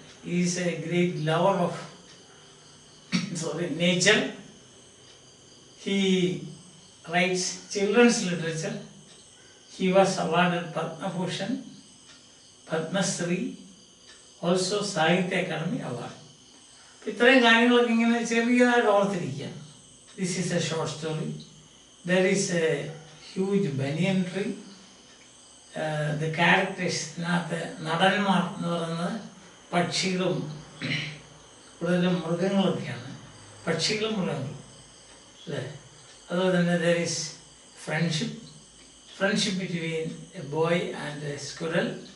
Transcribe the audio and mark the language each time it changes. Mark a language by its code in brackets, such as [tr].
[en] He is a great lover of nature. He writes children's literature. He was awarded Padma Bhushan, Padma Shri, also Sahitya Academy Award. [ml] ഇത്രയും കാര്യങ്ങളൊക്കെ ഇങ്ങനെ ചെറിയതായിട്ട് ഓർത്തിരിക്കുക. [en] This is a short story. There is a huge banyan tree. The characters, [ml] നടന്മാർ എന്ന് പറയുന്നത് പക്ഷികളും കൂടുതലും മൃഗങ്ങളൊക്കെയാണ്. പക്ഷികളും മൃഗങ്ങളും അല്ലേ. അതുപോലെ തന്നെ [en] there is friendship between a boy and a squirrel.